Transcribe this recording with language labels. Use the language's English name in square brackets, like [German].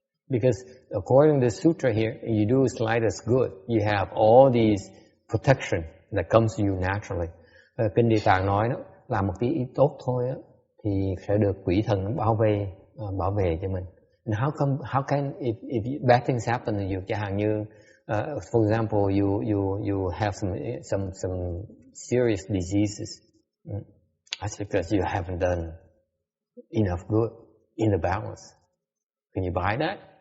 [English] Because according to the sutra here, you do the slightest good, you have all these protection that comes to you naturally. [Vietnamese] Kinh Địa Tạng nói đó, làm một tí ít tốt thôi á, thì sẽ được quỷ thần bảo vệ cho mình. [English] And how can if bad things happen to you, [Vietnamese] chẳng hạn như [English] for example you have some serious diseases, that's because you haven't done enough good in the balance. Can you buy that?